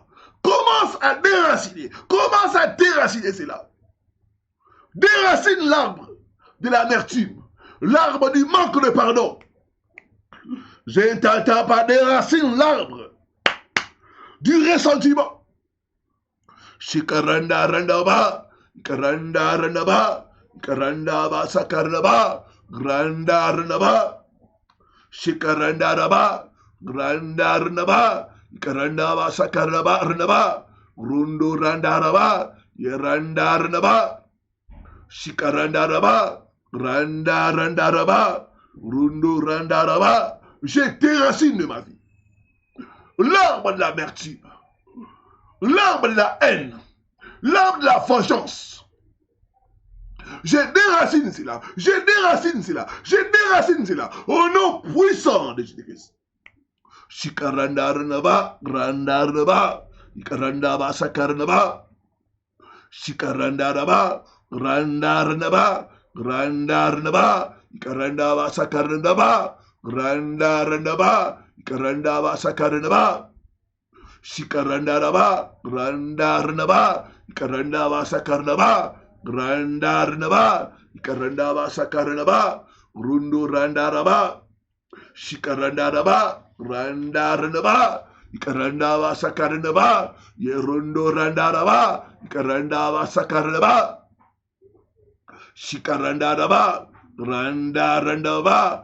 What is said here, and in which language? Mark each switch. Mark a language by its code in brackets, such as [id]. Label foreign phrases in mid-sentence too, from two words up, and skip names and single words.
[fr] Commence à déraciner. Commence à déraciner cela. Déracine l'arbre de l'amertume. L'arbre du manque de pardon. Je ne t'entends pas. Déracine l'arbre du ressentiment. Shikaranda randaba. Karanda randaba. Karanda ba sakarnaba. Granda randaba. Shikaranda raba. Granda randaba. Karanda ba sakarnaba randaba. Rundu randa raba. Yeranda randaba. Shikaranda raba. Randa randa raba. Rundu randa raba. J'ai déracine de ma vie l'arbre de l'amertume, l'arbre de la haine, l'arbre de la vengeance. Je déracine cela, je déracine cela, je déracine cela au nom puissant de Jésus-Christ. Shikaranda raba, randa raba, ikaranda ba sakarnaba. Shikaranda raba, randa raba, randa raba, ikaranda ba sakarnaba. Randa randaba, karanda ba sakarnaba, shikaranda raba, randa randaba, karanda ba sakarnaba, randa randaba, karanda ba sakarnaba, rundu randa raba, shikaranda raba, randa randaba, karanda ba sakarnaba, yerundu randa raba, karanda ba sakarnaba, shikaranda raba, randa randaba.